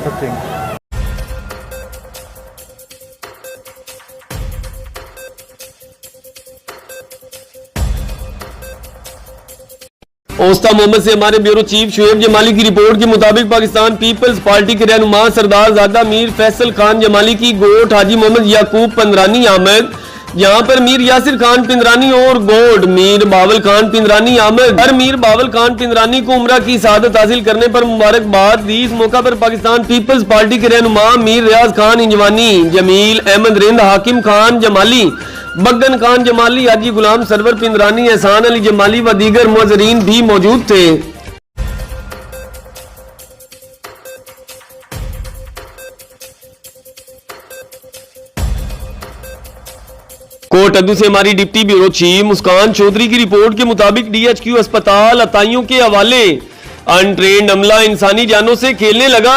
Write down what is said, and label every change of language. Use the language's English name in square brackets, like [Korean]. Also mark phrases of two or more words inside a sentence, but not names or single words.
[Urdu] اوستہ محمد سے ہمارے [English] bureau chief [Urdu] شعیب جمالی کی رپورٹ کے مطابق پاکستان پیپلز پارٹی کے رہنما سردار زادہ میر فیصل خان جمالی کی گوٹ حاجی محمد یعقوب پندرانی آمد، یہاں پر میر یاسر خان پندرانی اور گوڈ میر باول خان پندرانی آمد. ہر میر باول خان پندرانی کو عمرہ کی سعادت حاصل کرنے پر مبارکباد دی. اس موقع پر پاکستان پیپلز پارٹی کے رہنما میر ریاض خان انجوانی، جمیل احمد رند، حاکم خان جمالی، بگن خان جمالی، حاجی غلام سرور پندرانی، احسان علی جمالی و دیگر معززین بھی موجود تھے. کوٹ ادو سے ہماری [English] deputy bureau chief [Urdu] مسکان چوہدری کی رپورٹ کے مطابق DHQ اسپتال عطائیوں کے حوالے ان ٹرینڈ عملہ انسانی جانوں سے کھیلنے لگا.